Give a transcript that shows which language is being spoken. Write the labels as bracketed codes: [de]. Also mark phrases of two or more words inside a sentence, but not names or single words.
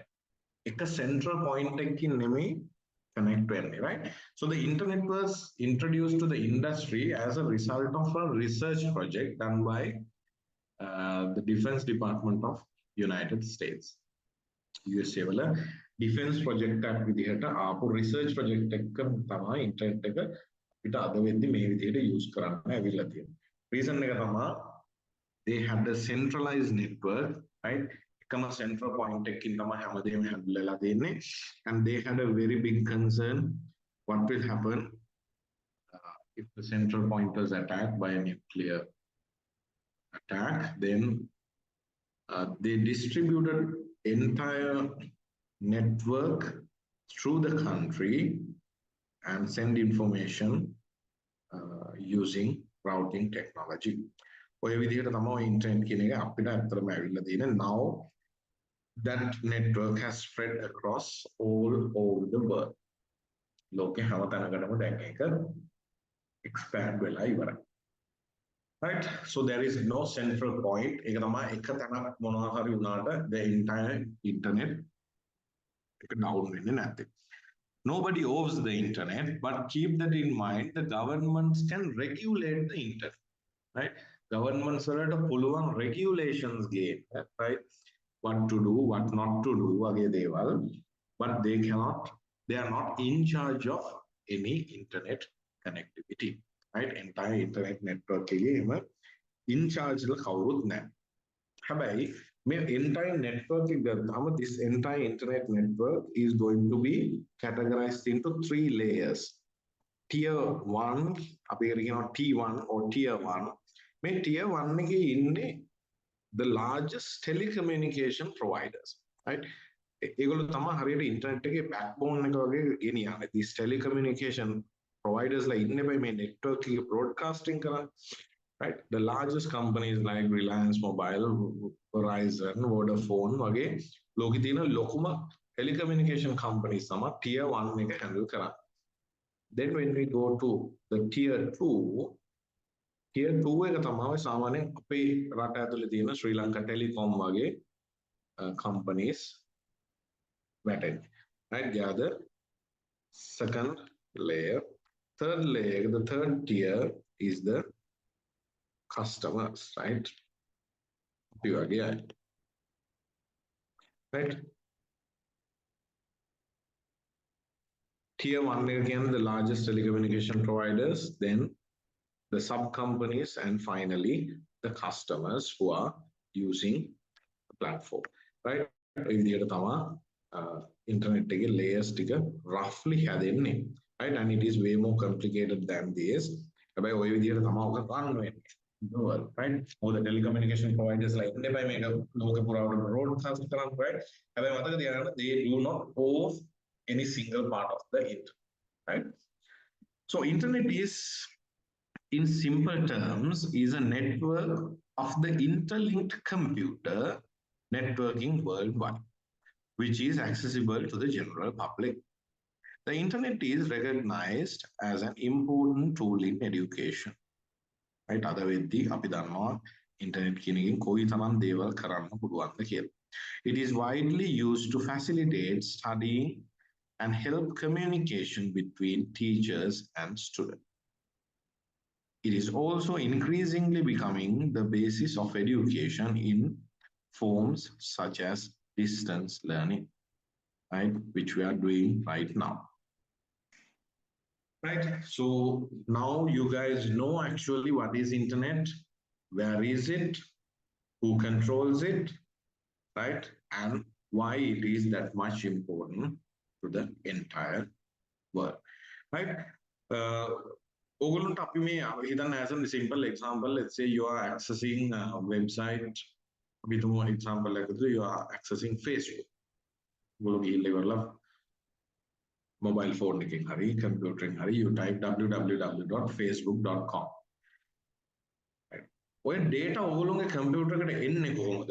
[en] It's a central point connect to any, right? So the internet was introduced to the industry as a result of a research project done by the Defense Department of United States. [si] USA වල [en] defense project [si] එකක් විදිහට ආපු [en] research project [si] එකක තමයි internet එක අපිට අද වෙද්දි මේ විදිහට use කරන්න ඇවිල්ලා තියෙනවා. [en] Reason [si] එක තමයි [en] they had a centralized network, right? Become a central point [si] එකකින් තමයි හැමදේම handle වෙලා තියෙන්නේ, [en] and they had a very big concern what will happen if the central point is attacked by a nuclear attack? Then they distributed entire network through the country and send information using routing technology. [si] ඔය විදිහට තමයි ඉන්ටර්නෙට් කියන එක අපිට අත්‍තරම ඇවිල්ලා තියෙන. [en] Now that network has spread across all over the world. [si] ලෝකේ හැම තැනකටම දැන් ඒක expand වෙලා ඉවරයි. [en] Right? So there is no central point. [si] ඒක තමයි එක තැනක් මොනවා හරි වුණාට [en] the entire internet [si] එක down වෙන්නේ නැත්තේ. [en] Nobody owns the internet, but keep that in mind, the governments can regulate the internet, right? [si] Governments වලට පුළුවන් regulations ගේන්න, [en] right? What to do, what not to do [si] වගේ දේවල්, [en] but they are not in charge of any internet connectivity, right? Entire internet network [si] එකේ එම [en] in charge [si] ල කවුරුත් නැහැ. හැබැයි මේ entire network එක ගත්තාම [en] this entire internet network is going to be categorized into 3 layers. Tier 1, [si] අපි කියනවා T1 or Tier 1. මේ Tier 1 එකේ ඉන්නේ [en] the largest telecommunication providers, right? [si] ඒගොල්ලෝ තමයි හරියට ඉන්ටර්නෙට් එකේ backbone එක වගේ ගෙනියන්නේ. [en] These telecommunication providers [si] ලා ඉන්නේ මේ network එකේ broadcasting කරන්නේ, [en] right? The largest companies like Reliance Mobile, Verizon, Vodafone [si] වගේ ලෝකේ තියෙන ලොකුම [en] telecommunication companies [si] තමයි Tier 1 එක handle කරන්නේ. [en] Then when we go to the Tier 2 [si] එක තමයි සාමාන්‍යයෙන් අපේ රට ඇතුලේ තියෙන ශ්‍රී ලංකා ටෙලිකොම් වගේ companies වැටෙන්නේ. [en] Right? They are the second layer. Third layer, the third tier is the customers, right? Right? Tier 1 again, the largest telecommunication providers, then the sub companies, and finally the customers who are using the platform, right? Internet layers roughly හැදෙන්නේ, right? And it is way more complicated than this. [si] හැබැයි ඔය විදිහට තමයි ඔක කරන්න වෙන්නේ. [en] Right? All the telecommunication providers like [si] ඉන්නේ මේක ලෝක පුරාවට [en] broadcast කරන්න, right? [si] හැබැයි මතක තියාගන්න [en] they do not own any single part of the internet, right? So internet is, in simple terms, is a network of the interlinked computer networking worldwide, which is accessible to the general public. The internet is recognized as an important tool in education. Right? [si] අද වෙද්දී අපි දන්නවා ඉන්ටර්නෙට් කියන එකෙන් කොයි තරම් දේවල් කරන්න පුළුවන්ද කියලා. [en] It is widely used to facilitate studying and help communication between teachers and students. It is also increasingly becoming the basis of education in forms such as distance learning, right? Which we are doing right now. Right? So now you guys know actually what is internet, where is it, who controls it, right? And why it is that much important to the entire world, right? [si] ඕගොල්ලන්ට අපි මේ හිතන්න [en] as a simple example, let's say you are accessing a website, [si] අපි තුමු example එකකට [en] you are accessing Facebook. [si] ඔගොල්ලෝ ගිහිල්ලා ඉවරලා [en] mobile phone [si] එකෙන් හරි computer එකෙන් හරි [en] you type [si] www.facebook.com. [en] Right? [si] ඔය data ඔගොල්ලෝගේ computer එකට එන්නේ කොහොමද?